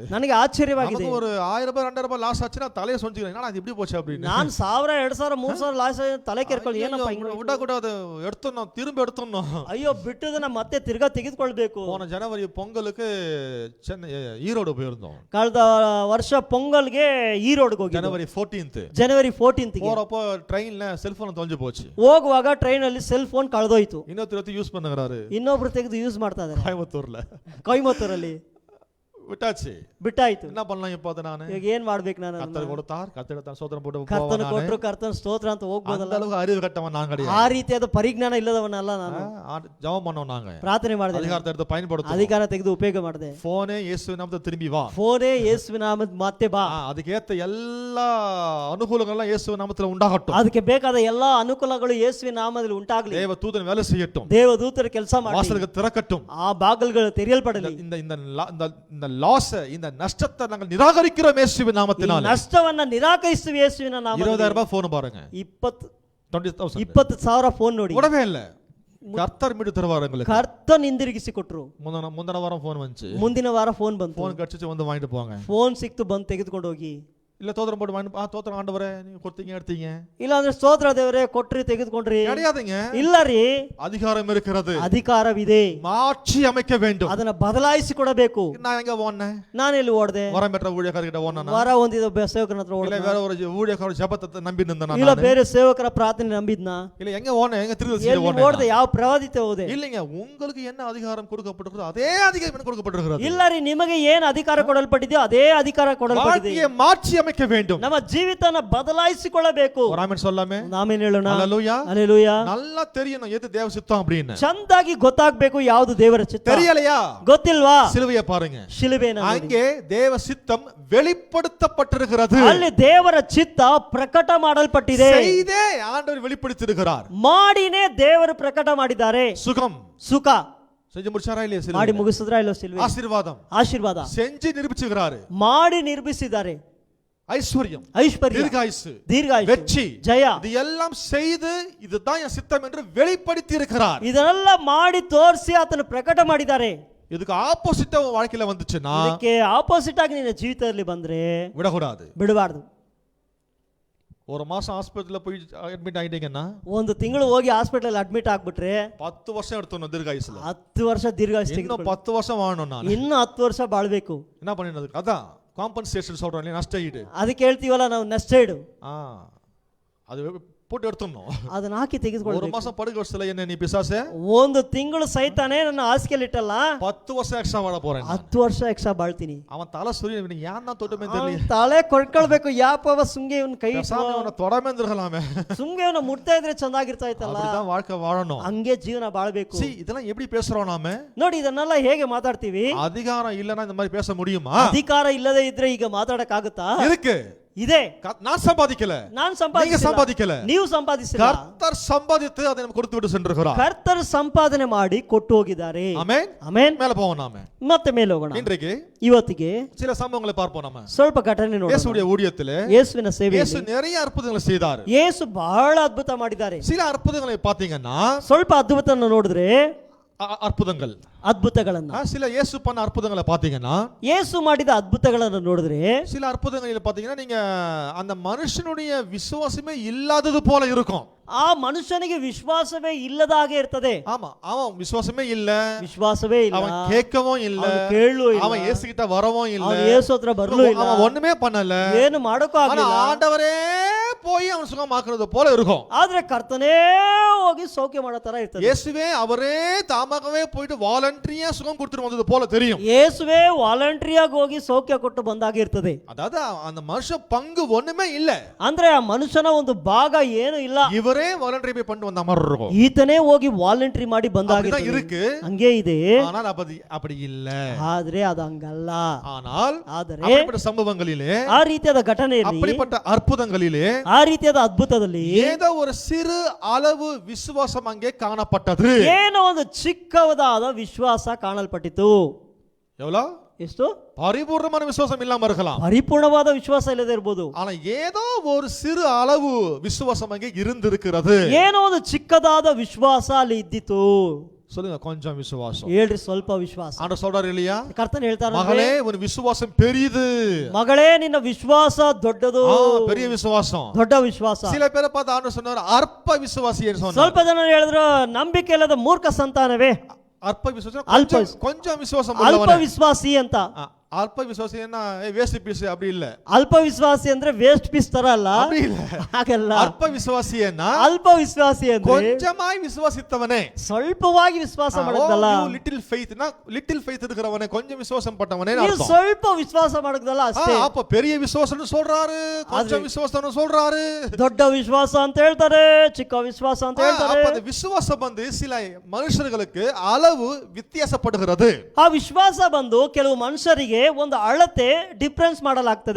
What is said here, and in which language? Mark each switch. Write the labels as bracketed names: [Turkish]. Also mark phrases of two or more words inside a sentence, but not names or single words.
[Kannada] ನನಗೆ ಆಶ್ಚರ್ಯವಾಗಿದೆ. [Tamil] நமக்கு ஒரு 1000 ரூபாய் 2000 ரூபாய் லாஸ் ஆச்சுனா தலைய சொஞ்சிக்கிறேன். என்னடா இது இப்படி போச்சு அப்படின்னு. [Kannada] ನಾನು 1000 2000 3000 ಲಾಸ್ ತಲೆ ಕೆರ್ಕೊಳ್ಳಿ. ಏನಪ್ಪ ಹಿಂಗೆ [Tamil] விட்டா கூட அது எடுத்துறணும், திரும்ப எடுத்துறணும். [Kannada] ಅಯ್ಯೋ ಬಿಟ್ಟದನ್ನ ಮತ್ತೆ ತಿರ್ಗಾ ತೆಗೆದುಕೊಳ್ಬೇಕು. [Tamil] போன ஜனவரி பொங்கலுக்கு சென்னை ஈரோடு போயிருந்தோம். [Kannada] ಕಳೆದ ವರ್ಷ ಪೊಂಗಲ್ಗೆ ಈರೋಡ್ಗೆ ಹೋಗಿ, [Tamil] ஜனவரி 14th [Kannada] ಜನವರಿ 14th [Tamil] போறப்போ ட்ரெயின்ல செல்போன் தொலைஞ்சு போச்சு. [Kannada] ಹೋಗುವಾಗ ಟ್ರೈನ್ ಅಲ್ಲಿ ಸೆಲ್ ಫೋನ್ ಕಳೆದೋಯ್ತು. [Tamil] இன்னொருத்தர் யூஸ் பண்ணுகிறாரு, [Kannada] ಇನ್ನೊಬ್ರು ತೆಗೆದು ಯೂಸ್ ಮಾಡ್ತಾ ಇದ್ದಾರೆ ಕೊಯಮತ್ತೂರಲ್ಲಿ. [Tamil] விட்டாச்சு, [Kannada] ಬಿಟ್ಟಾಯ್ತು. [Tamil] என்ன பண்ணலாம் இப்போ? அது நான் [Kannada] ಈಗ ಏನ್ ಮಾಡ್ಬೇಕು? ನಾನು [Tamil] கர்த்தர் கொடுத்தார், கர்த்தர் தான் சோதனை போட்டு [Kannada] ಕರ್ತನ [Tamil] போவானே. [Kannada] ಕೊಟ್ರು, ಕರ್ತನ ಸ್ತೋತ್ರ ಅಂತ ಹೋಗ್ಬೋದಲ್ಲ. [Tamil] அந்த அளவுக்கு அறிவு கட்டவன் நான் [Kannada] ಆ [Tamil] கிடையாது. [Kannada] ರೀತಿಯಾದ ಪರಿಜ್ಞಾನ ಇಲ್ಲದವನಲ್ಲ ನಾನು. [Tamil] ஜெபம் பண்ணோம், நாங்க [Kannada] ಪ್ರಾರ್ಥನೆ ಮಾಡಿದೆ, [Tamil] அதிகாரத்தை எடுத்து பயன்படுத்தணும். [Kannada] ಅಧಿಕಾರ ತೆಗೆದು ಉಪಯೋಗ ಮಾಡಿದೆ. [Tamil] போனே இயேசுவின் நாமத்தை திரும்பி வா, [Kannada] ಫೋನೇ ಯೇಸುವಿನ ನಾಮದ ಮತ್ತೆ ಬಾ. [Tamil] அதுக்கு ஏத்த எல்லா அனுகூலங்களும் இயேசுவின் நாமத்துல உண்டாகட்டும். [Kannada] ಅದಕ್ಕೆ ಬೇಕಾದ ಎಲ್ಲಾ ಅನುಕೂಲಗಳು ಯೇಸುವಿನ ನಾಮದಲ್ಲಿ ಉಂಟಾಗಲಿ. [Tamil] தேவ தூதன் வேலை செய்யட்டும், [Kannada] ದೇವದೂತರ ಕೆಲಸ ಮಾಡಿ, [Tamil] வாசலுக்கு திறக்கட்டும். [Kannada] ಆ ಬಾಗಿಲುಗಳು ತೆರೆಯಲ್ಪಡಲಿ. [Tamil] இந்த லாஸ், இந்த நஷ்டத்தை நாங்கள் நிராகரிக்கிறோம் இயேசுவின் நாமத்தினால. [Kannada] ನಷ್ಟವನ್ನ ನಿರಾಕರಿಸುವ ಯೇಸುವಿನ ನಾಮದಲ್ಲಿ. [Tamil] 20000 ரூபாய் போன் பாருங்க, [Kannada] 20,000 ಫೋನ್ ನೋಡಿ, [Tamil] உடவே இல்ல. கர்த்தர் மீட்டு தருவார் உங்களுக்கு. [Kannada] ಕರ್ತನ್ ಹಿಂದಿರುಗಿಸಿ ಕೊಟ್ರು. [Tamil] முந்தின வாரம் போன் வந்துச்சு, [Kannada] ಮುಂದಿನ ವಾರ ಫೋನ್ ಬಂತು. [Tamil] போன் கடிச்சு வந்து வாங்கிட்டு போங்க. [Kannada] ಫೋನ್ ಸಿಕ್ತು, ಬಂದು ತೆಗೆದುಕೊಂಡು ಹೋಗಿ. [Tamil] இல்ல தோத்திரம் போட்டு வாங்கி தோத்திரம் ஆண்டவரே நீங்க கொடுத்தீங்க எடுத்தீங்க [Kannada] ಇಲ್ಲ ಅಂದ್ರೆ ಸ್ತೋತ್ರ ದೇವರೇ ಕೊಟ್ರಿ ತೆಗೆದುಕೊಂಡ್ರಿ [Tamil] கிடையாதுங்க. [Kannada] ಇಲ್ಲ ರೀ, [Tamil] அதிகாரம் இருக்கிறது, [Kannada] ಅಧಿಕಾರವಿದೆ, [Tamil] மாற்றி அமைக்க வேண்டும். [Kannada] ಅದನ್ನ ಬದಲಾಯಿಸಿ ಕೊಡಬೇಕು. [Tamil] நான் எங்க ஓடுனேன்? [Kannada] ನಾನೆಲ್ಲಿ ಓಡ್ದೆ? [Tamil] வரம் பெற்ற ஊழியக்காரர்கிட்ட ஓடுனா? [Kannada] ವರ ಹೊಂದಿದ ಸೇವಕನ ಹತ್ರ [Tamil] இல்ல [Kannada] ಓಡ್ದೆ? [Tamil] வேற ஒரு ஊழியக்கார ஜெபத்தை நம்பி நின்றேனா? [Kannada] ಇಲ್ಲ ಬೇರೆ ಸೇವಕರ ಪ್ರಾರ್ಥನೆ ನಂಬಿದ್ನಾ? [Tamil] இல்ல எங்க ஓடுனேன்? எங்க திருவிழா [Kannada] ಎಲ್ಲಿ [Tamil] ஓடுனேன்? [Kannada] ಓಡ್ದೆ? ಯಾವ ಪ್ರವಾದಿತೆ ಹೋದೆ? [Tamil] இல்லங்க, உங்களுக்கு என்ன அதிகாரம் கொடுக்கப்பட்டிருக்கிறதோ அதே அதிகாரம் எனக்கு கொடுக்கப்பட்டிருக்கிறது. [Kannada] ಇಲ್ಲ ರೀ, ನಿಮಗೆ ಏನು ಅಧಿಕಾರ ಕೊಡಲ್ಪಟ್ಟಿದೆಯೋ ಅದೇ ಅಧಿಕಾರ ಕೊಡಲ್ಪಟ್ಟಿದೆ. [Tamil] வாழ்க்கையை மாற்றி அமைக்க வேண்டும். [Kannada] ನಮ್ಮ ಜೀವಿತನ ಬದಲಾಯಿಸಿಕೊಳ್ಳಬೇಕು. [Tamil] ஒரு ஆமென் சொல்லாமே? [Kannada] ಆಮೆನ್ ಹೇಳೋಣ. [Tamil] ஹalleluya. [Kannada] ಹಲ್ಲೆಲೂಯಾ. [Tamil] நல்லா தெரியணும் எது தேவ சித்தம் அப்படின்னு. [Kannada] ಚಂದಾಗಿ ಗೊತ್ತಾಗಬೇಕು ಯಾವುದು ದೇವರ ಚಿತ್ತ. [Tamil] தெரியலையா? [Kannada] ಗೊತ್ತಿಲ್ವಾ? [Tamil] சிலுவையை பாருங்க. [Kannada] ಶಿಲುಬೆನ ನೋಡಿ. [Tamil] அங்கே தேவ சித்தம் வெளிப்படுத்தப்பட்டிருக்கிறது. [Kannada] ಅಲ್ಲಿ ದೇವರ ಚಿತ್ತ ಪ್ರಕಟ ಮಾಡಲ್ಪಟ್ಟಿದೆ. [Tamil] செய்தே ஆண்டவர் வெளிப்படுத்தியிருக்கிறார். [Kannada] ಮಾಡಿನೇ ದೇವರು ಪ್ರಕಟ ಮಾಡಿದ್ದಾರೆ. [Tamil] சுகம் [Kannada] ಸುಖ [Tamil] செஞ்சு முடிச்சாரா இல்லையா? சிலுவை [Kannada] ಮಾಡಿ ಮುಗಿಸಿದ್ರಾ ಇಲ್ಲೋ? ಸಿಲುಬೆ [Tamil] ஆசீர்வாதம் [Kannada] ಆಶೀರ್ವಾದ [Tamil] செஞ்சு நிரூபிச்சுகிறாரு. [Kannada] ಮಾಡಿ ನಿರ್ಮಿಸಿದ್ದಾರೆ. [Tamil] ஐஸ்வர்யம், [Kannada] ಐಶ್ವರ್ಯ, [Tamil] தீர்காயுசு, [Kannada] ದೀರ್ಘಾಯುಷು, [Tamil] வெற்றி, [Kannada] ಜಯ, [Tamil] இது எல்லாம் செய்து இதுதான் என் சித்தம் என்று வெளிப்படுத்தி இருக்கிறார். [Kannada] ಇದನ್ನೆಲ್ಲ ಮಾಡಿ ತೋರಿಸಿ ಆತನು ಪ್ರಕಟ ಮಾಡಿದ್ದಾರೆ. [Tamil] இதுக்கு ஆப்போசிட்டா உன் வாழ்க்கையில வந்துச்சுன்னா [Kannada] ಇದಕ್ಕೆ ಆಪೋಸಿಟ್ ಆಗಿ ನಿನ್ನ ಜೀವಿತದಲ್ಲಿ ಬಂದ್ರೆ [Tamil] விடக்கூடாது. [Kannada] ಬಿಡಬಾರ್ದು. [Tamil] ஒரு மாசம் ஆஸ்பத்திரியில போய் அட்மிட் ஆயிட்டீங்கன்னா [Kannada] ಒಂದು ತಿಂಗಳು ಹೋಗಿ ಹಾಸ್ಪಿಟಲ್ ಅಡ್ಮಿಟ್ ಆಗ್ಬಿಟ್ರೆ [Tamil] 10 வருஷம் எடுத்தோம் தீர்காயுசுல. [Kannada] 10 ವರ್ಷ ದೀರ್ಘಾಯುಷ್ [Tamil] இன்னும் [Kannada] ತೆಗೆದುಕೊಳ್ಳಿ. [Tamil] 10 வருஷம் வாழணும். நான் [Kannada] ಇನ್ನು 10 ವರ್ಷ ಬಾಳ್ಬೇಕು. [Tamil] என்ன பண்ணினது? அதான் காம்பன்சேஷன் சொல்றோம் இல்லையா, நஷ்ட ஈடு. [Kannada] ಅದಕ್ಕೆ ಹೇಳ್ತೀವಲ್ಲ ನಾವು ನಷ್ಟೇಡು, [Tamil] அது போட்டு எடுத்துடணும். [Kannada] ಅದನ್ನ ಹಾಕಿ [Tamil] ஒரு [Kannada] ತೆಗೆದುಕೊಳ್ಳಬೇಕು. [Tamil] மாசம் படுக்க வச்சல என்ன நீ பிசாசே? [Kannada] ಒಂದು ತಿಂಗಳು ಸೈತಾನೆ ನನ್ನ ಹಾಸಿಗೆಯಲ್ಲಿ ಇಟ್ಟಲ್ಲ, [Tamil] 10 வருஷம் எக்ஸ்ட்ரா வாழ போறேன். [Kannada] 10 ವರ್ಷ ಎಕ್ಸ್ಟ್ರಾ ಬಾಳ್ತೀನಿ. [Tamil] அவன் தலை சுரிய ஏன் தான் தொட்டுமே [Kannada] ಅವ್ನ್ [Tamil] தெரியல. [Kannada] ತಲೆ ಕೊಡ್ಕೊಳ್ಬೇಕು. ಯಾಪವ ಸುಂಗೆ ಇವನ್ ಕೈ [Tamil] அவனை தொடாம இருந்திருக்கலாமே. [Kannada] ಸುಂಗೆ ಇವನ ಮುಟ್ತಾ ಇದ್ರೆ ಚಂದಾಗಿರ್ತಾ ಇತ್ತಲ್ಲ. [Tamil] அப்படிதான் வாழ்க்கை வாழணும். [Kannada] ಹಂಗೆ ಜೀವನ ಬಾಳ್ಬೇಕು. [Tamil] இதெல்லாம் எப்படி பேசுறோம் நாம? [Kannada] ನೋಡಿ, ಇದನ್ನೆಲ್ಲ ಹೇಗೆ ಮಾತಾಡ್ತೀವಿ? [Tamil] அதிகாரம் இல்லனா இந்த மாதிரி பேச முடியுமா? [Kannada] ಅಧಿಕಾರ ಇಲ್ಲದೆ ಇದ್ರೆ ಈಗ ಮಾತಾಡಕ್ ಆಗುತ್ತಾ? [Tamil] இருக்கு. [Kannada] ಇದೆ. [Tamil] நான் சம்பாதிக்கல, [Kannada] ನಾನು [Tamil] நீங்க சம்பாதிக்கல, [Kannada] ನೀವು ಸಂಪಾದಿಸಿಲ್ಲ. [Tamil] கர்த்தர் சம்பாதித்து அதை நமக்கு கொடுத்து விட்டு சென்றிருக்கிறார். [Kannada] ಕರ್ತರು ಸಂಪಾದನೆ ಮಾಡಿ ಕೊಟ್ಟು ಹೋಗಿದ್ದಾರೆ. [Tamil] ஆமென். [Kannada] ಆಮೆನ್. [Tamil] மேல போவோம் நாம. [Kannada] ಮತ್ತೆ ಮೇಲೆ ಹೋಗೋಣ. [Tamil] இன்றைக்கு [Kannada] ಇವತ್ತಿಗೆ [Tamil] சில சம்பவங்களை பார்ப்போம் நாம. [Kannada] ಸ್ವಲ್ಪ ಘಟನೆ ನೋಡೋಣ. [Tamil] இயேசுவுடைய ஊழியத்திலே [Kannada] ಯೇಸುವಿನ ಸೇವೆಯಲ್ಲಿ [Tamil] இயேசு நிறைய அற்புதங்களை செய்தார். [Kannada] ಯೇಸು ಬಹಳ ಅದ್ಭುತ ಮಾಡಿದ್ದಾರೆ. [Tamil] சில அற்புதங்களை பாத்தீங்கன்னா [Kannada] ಸ್ವಲ್ಪ ಅದ್ಭುತನ ನೋಡಿದ್ರೆ [Tamil] அற்புதங்கள், [Kannada] ಅದ್ಭುತಗಳನ್ನ, [Tamil] சில இயேசு பண்ண அற்புதங்களை பாத்தீங்கன்னா, [Kannada] ಯೇಸು ಮಾಡಿದ ಅದ್ಭುತಗಳನ್ನು ನೋಡಿದ್ರೆ [Tamil] சில அற்புதங்களில் பாத்தீங்கன்னா நீங்க அந்த மனுஷனுடைய விசுவாசமே இல்லாதது போல இருக்கும். [Kannada] ಆ ಮನುಷ್ಯನಿಗೆ ವಿಶ್ವಾಸವೇ ಇಲ್ಲದ ಹಾಗೆ ಇರ್ತದೆ. [Tamil] ஆமா, அவன் விசுவாசமே இல்ல, [Kannada] ವಿಶ್ವಾಸವೇ ಇಲ್ಲ, [Tamil] அவன் கேட்கவும் இல்ல, [Kannada] ಅವನು ಕೇಳಲೂ ಇಲ್ಲ, [Tamil] அவன் இயேசு கிட்ட வரவும் இல்ல, [Kannada] ಅವನು ಯೇಸು ಹತ್ರ ಬರಲೂ ಇಲ್ಲ, [Tamil] அவன் ஒண்ணுமே பண்ணல, [Kannada] ಏನು ಮಾಡೋಕೂ [Tamil] ஆனா [Kannada] ಆಗಲಿಲ್ಲ. [Tamil] ஆண்டவரே போய் அவன் சுகமாக்குறது போல இருக்கும். [Kannada] ಆದ್ರೆ ಕರ್ತನೇ ಹೋಗಿ ಸೌಖ್ಯ ಮಾಡೋ ತರ ಇರ್ತದೆ. [Tamil] இயேசுவே அவரே தாமாகவே போயிட்டு வாலண்டரியா சுகம் கொடுத்துட்டு வந்தது போல தெரியும். [Kannada] ಯೇಸುವೇ ವಾಲಂಟರಿಯಾಗಿ ಹೋಗಿ ಸೌಖ್ಯ ಕೊಟ್ಟು ಬಂದಾಗೆ ಇರ್ತದೆ. [Tamil] அதாவது அந்த மனுஷன் பங்கு ஒண்ணுமே இல்ல, [Kannada] ಅಂದ್ರೆ ಆ ಮನುಷ್ಯನ ಒಂದು ಭಾಗ ಏನು ಇಲ್ಲ. [Tamil] இவரே வாலண்டரி போய் பண்ணி வந்த மாதிரி இருக்கும். [Kannada] ಈತನೇ ಹೋಗಿ ವಾಲಂಟರಿ ಮಾಡಿ ಬಂದಾಗೆ [Tamil] இருக்கு. [Kannada] ಹಂಗೆ ಇದೆ. [Tamil] ஆனால் அப்படி இல்ல. [Kannada] ಆದ್ರೆ ಅದು ಹಂಗಲ್ಲ. [Tamil] ஆனால் [Kannada] ಆದರೆ [Tamil] அப்படிப்பட்ட சம்பவங்களிலே, [Kannada] ಆ ರೀತಿಯಾದ ಘಟನೆಯಲ್ಲಿ, [Tamil] அப்படிப்பட்ட அற்புதங்களிலே, [Kannada] ಆ ರೀತಿಯಾದ ಅದ್ಭುತದಲ್ಲಿ [Tamil] ஏதோ ஒரு சிறு அளவு விசுவாசம் அங்கே காணப்பட்டது. [Kannada] ಏನೋ ಒಂದು ಚಿಕ್ಕವಾದ ವಿಶ್ವಾಸ ಕಾಣಲ್ಪಟ್ಟಿತು. [Tamil] எவ்வளவு? [Kannada] ಎಷ್ಟು? [Tamil] பரிபூர்ணமான விசுவாசம் இல்லாம இருக்கலாம், [Kannada] ಪರಿಪೂರ್ಣವಾದ ವಿಶ್ವಾಸ ಇಲ್ಲದೆ ಇರಬಹುದು. [Tamil] ஆனா ஏதோ ஒரு சிறு அளவு விசுவாசம் அங்கே இருந்திருக்கிறது. [Kannada] ಏನೋ ಒಂದು ಚಿಕ್ಕದಾದ ವಿಶ್ವಾಸ ಅಲ್ಲಿ ಇದ್ದಿತು. [Tamil] சொல்லுங்க, கொஞ்சம் விசுவாசம். [Kannada] ಹೇಳ್ರಿ, ಸ್ವಲ್ಪ ವಿಶ್ವಾಸ. [Tamil] ஆண்டவர் சொல்றாரு இல்லையா, [Kannada] ಕರ್ತನ ಹೇಳ್ತಾರ, [Tamil] மகளே உன் விசுவாசம் பெரியது. [Kannada] ಮಗಳೇ ನಿನ್ನ ವಿಶ್ವಾಸ ದೊಡ್ಡದು. [Tamil] பெரிய விசுவாசம். [Kannada] ದೊಡ್ಡ ವಿಶ್ವಾಸ. [Tamil] சில பேரை பார்த்து ஆண்டவர் சொன்னார் அற்ப விசுவாசி என்று சொன்னார். [Kannada] ಸ್ವಲ್ಪ ಜನ ಹೇಳಿದ್ರು ನಂಬಿಕೆ ಇಲ್ಲದ ಮೂರ್ಖ ಸಂತಾನವೇ. [Tamil] அற்ப விசுவாசம், அல்ப கொஞ்சம் விசுவாசம் [Kannada] ಅಲ್ಪ [Tamil] உள்ளவனே. [Kannada] ವಿಶ್ವಾಸಿ ಅಂತ. [Tamil] அல்ப விசுவாசி என்ன [English] waste piece [Tamil] அப்படி இல்ல. [Kannada] ಅಲ್ಪ ವಿಶ್ವಾಸಿ ಅಂದ್ರೆ [English] waste piece [Kannada] ತರ ಅಲ್ಲ, [Tamil] அப்படி இல்ல. [Kannada] ಹಾಗಲ್ಲ. [Tamil] அற்ப விசுவாசி என்ன [Kannada] ಅಲ್ಪ ವಿಶ್ವಾಸಿ ಅಂದ್ರೆ [Tamil] கொஞ்சமாய் விசுவாசித்தவனே. [Kannada] ಸ್ವಲ್ಪವಾಗಿ ವಿಶ್ವಾಸ ಮಾಡೋದಲ್ಲ. [English] little faith, little faith [Tamil] இருக்கிறவனே, கொஞ்சம் விசுவாசம் பட்டவனே [Kannada] ನೀವು [Tamil] அர்த்தம். [Kannada] ಸ್ವಲ್ಪ ವಿಶ್ವಾಸ ಮಾಡೋದಲ್ಲ ಅಷ್ಟೇ. [Tamil] அப்ப பெரிய விசுவாசம்னு சொல்றாரு, கொஞ்சம் விசுவாசம்னு சொல்றாரு. [Kannada] ದೊಡ್ಡ ವಿಶ್ವಾಸ ಅಂತ ಹೇಳ್ತಾರೆ, ಚಿಕ್ಕ ವಿಶ್ವಾಸ ಅಂತ ಹೇಳ್ತಾರೆ. [Tamil] அப்ப அந்த விசுவாசம் வந்து சில மனுஷர்களுக்கு அளவு வித்தியாசப்படுகிறது. [Kannada] ಆ ವಿಶ್ವಾಸ ಬಂದು ಕೆಲವು ಮನುಷ್ಯರಿಗೆ ಒಂದು ಅಳತೆ ಡಿಫರೆನ್ಸ್ ಮಾಡಲಾಗ್ತದೆ.